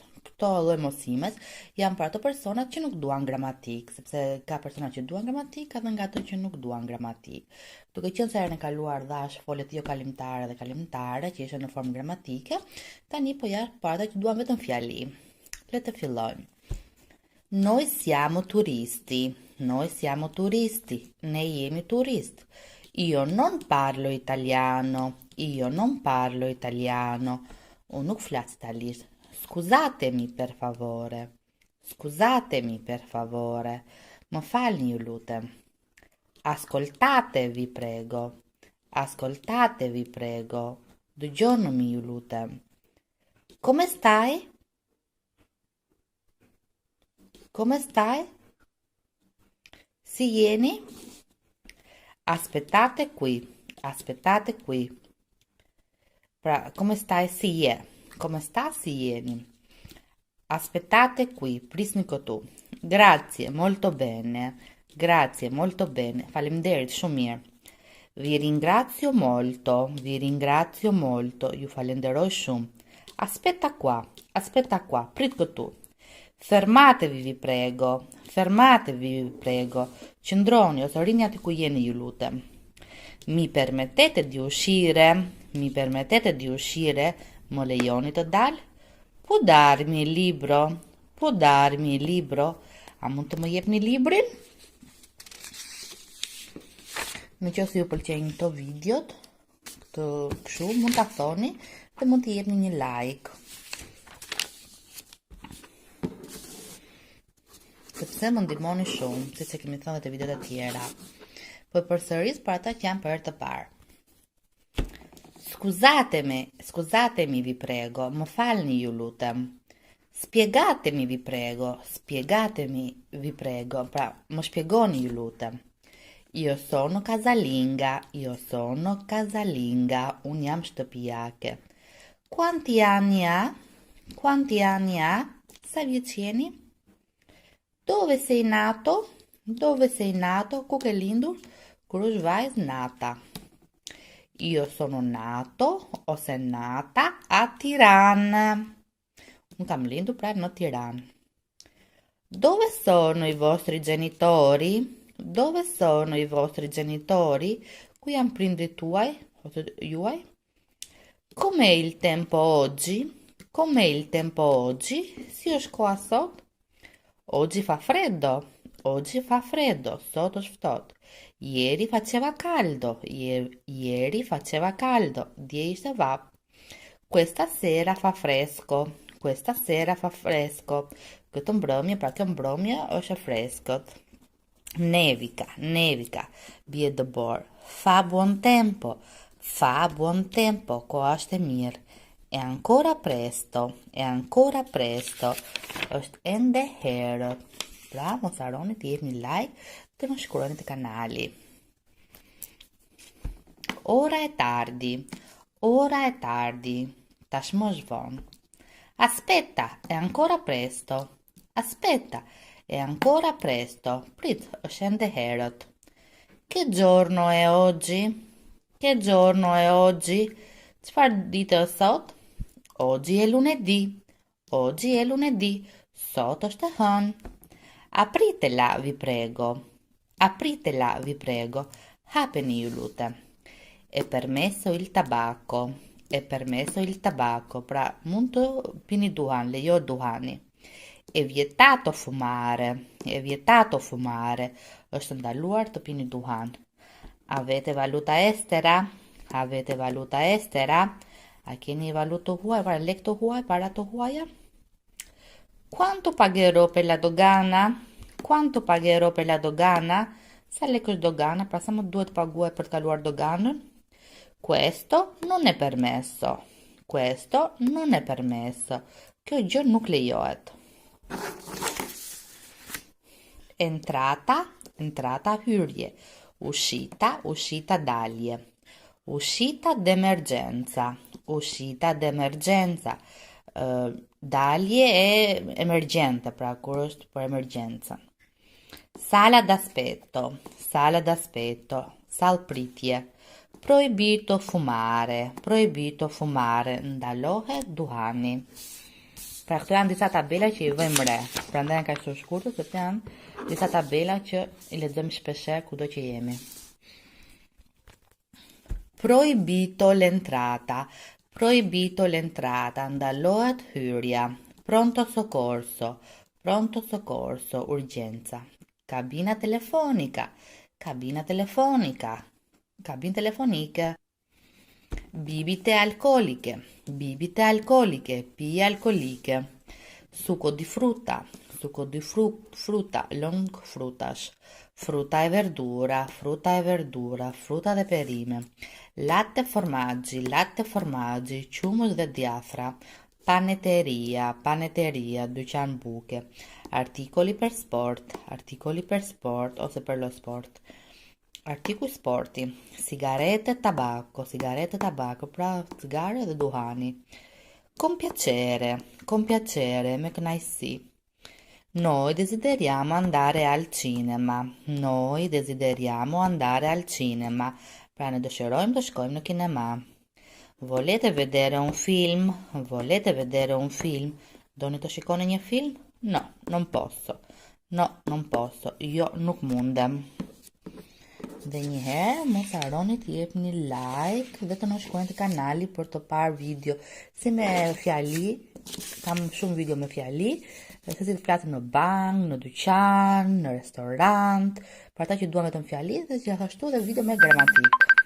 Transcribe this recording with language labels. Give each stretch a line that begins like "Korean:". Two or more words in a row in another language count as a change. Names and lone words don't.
Albanian: Këto lloj mësimet janë për ato personat që nuk duan gramatik, sepse ka persona që duan gramatik, ka dhe nga ato që nuk duan gramatik. Duke qenë se herën e kaluar dhash folet jo kalimtare dhe kalimtare që ishin në formë gramatike, tani po jap për ata që duan vetëm fjali. Le të fillojmë.
Italian: Noi siamo turisti. Noi siamo turisti.
Albanian: Ne jemi turist.
Italian: Io non parlo italiano. Io non parlo italiano.
Albanian: Unë nuk flas italisht.
Italian: Scusatemi per favore. Scusatemi per favore.
Albanian: Më falni ju lutem.
Italian: Ascoltate vi prego. Ascoltate vi prego.
Albanian: Dëgjoni ju lutem.
Italian: Come stai? Come stai?
Albanian: Si jeni?
Italian: Aspettate qui. Aspettate qui. Pra, come stai
Albanian: si je?
Italian: Come sta
Albanian: si jeni?
Italian: Aspettate qui,
Albanian: prisni këtu.
Italian: Grazie, molto bene. Grazie, molto bene.
Albanian: Faleminderit, shumë mirë.
Italian: Vi ringrazio molto. Vi ringrazio molto.
Albanian: Ju falenderoj shumë.
Italian: Aspetta qua,
Albanian: prit këtu.
Italian: Fermatevi vi prego. Fermatevi vi prego.
Albanian: Qëndroni ose rini aty ku jeni ju lutem.
Italian: Mi permettete di uscire? Mi permettete di uscire?
Albanian: Më lejoni të dal?
Italian: Può darmi il libro? Può darmi il libro?
Albanian: A mund të më jepni librin? Në qoftë ju pëlqejnë këto videot, këtë kështu, mund ta thoni dhe mund të jepni një like. Sepse më ndihmoni shumë, siç e kemi thënë te videot e tjera. Po përsëris për ata që janë për herë të parë.
Italian: Scusatemi vi prego,
Albanian: më falni ju lutem.
Italian: Spiegatemi vi prego, spiegatemi vi prego,
Albanian: pra më shpjegoni ju lutem.
Italian: Io sono casalinga,
Albanian: unë jam shtëpiake.
Italian: Quanti anni ha? Quanti anni ha?
Albanian: Sa vjeç jeni?
Italian: Dove sei nato? Dove sei nato?
Albanian: Ku ke lindur? Kur është vajzë nata.
Italian: Io sono nato ose nata a Tirana.
Albanian: Unë kam lindur pra në Tiranë.
Italian: Dove sono i vostri genitori? Dove sono i vostri genitori?
Albanian: Ku janë prindrit tuaj ose juaj?
Italian: Com'è il tempo oggi? Com'è il tempo oggi?
Albanian: Si është koha sot?
Italian: Oggi fa freddo. Oggi fa freddo.
Albanian: Sot është ftohtë.
Italian: Ieri faceva caldo. Ieri faceva caldo.
Albanian: Dje ishte vap.
Italian: Questa sera fa fresco. Questa sera fa fresco.
Albanian: Këtë mbrëmje, pra kjo mbrëmje është e freskët. Nevica. Bie dëbor.
Italian: Fa buon tempo. Fa buon tempo.
Albanian: Koha është e mirë.
Italian: È ancora presto.
Albanian: Është ende herët. Pra, mos harroni të jepni like dhe më shkruani te kanali.
Italian: Ora è tardi.
Albanian: Tashmë është vonë.
Italian: Aspetta, è ancora presto.
Albanian: Prit, është ende herët.
Italian: Che giorno è oggi?
Albanian: Çfarë ditë është sot?
Italian: Oggi è lunedì.
Albanian: Sot është e hënë.
Italian: Apritela vi prego.
Albanian: Hapeni ju lutem.
Italian: È permesso il tabacco.
Albanian: Pra mund të pini duhan, lejo duhani.
Italian: È vietato fumare.
Albanian: Është ndaluar të pini duhan.
Italian: Avete valuta estera?
Albanian: A keni valutë huaj, para lek të huaj, para të huaja?
Italian: Quanto pagherò per la dogana?
Albanian: Sa lek është dogana, pra sa më duhet paguaj për të kaluar doganën?
Italian: Questo non è permesso.
Albanian: Kjo gjë nuk lejohet. Entrata hyrje.
Italian: Uscita dalje. Uscita d'emergenza.
Albanian: Dalje e emergjente, pra kur është për emergjencën.
Italian: Sala d'aspetto.
Albanian: Sall pritje.
Italian: Proibito fumare.
Albanian: Ndalohet duhani. Pra këto janë disa tabela që i vëjmë re. Prandaj janë kaq të shkurtër, sepse janë disa tabela që i lexojmë shpeshherë kudo që jemi.
Italian: Proibito l'entrata.
Albanian: Ndalohet hyrja.
Italian: Pronto soccorso, urgenza. Cabina telefonica.
Albanian: Cabine telefonike.
Italian: Bibite alcoliche,
Albanian: pie alcoliche.
Italian: Succo di frutta,
Albanian: long frutas.
Italian: Frutta e verdura,
Albanian: frutta dhe perime.
Italian: Latte formaggi,
Albanian: qumus dhe diafra. Panetteria, dyqan buke.
Italian: Articoli per sport, ose per lo sport.
Albanian: Artikuj sporti,
Italian: sigarete e tabacco,
Albanian: pra cigare dhe duhani.
Italian: Con piacere,
Albanian: me kënaqësi.
Italian: Noi desideriamo andare al cinema.
Albanian: Pra ne dëshirojmë të shkojmë në kinema.
Italian: Volete vedere un film?
Albanian: Doni të shikoni një film?
Italian: No, non posso.
Albanian: Jo nuk mundem. Dhe njëherë, mos harroni të jepni like dhe të na shkruani te kanali për të parë video si me fjali. Kam shumë video me fjali, se si të flasim në bank, në dyqan, në restorant, për ata që duan vetëm fjali dhe gjithashtu dhe video me gramatik.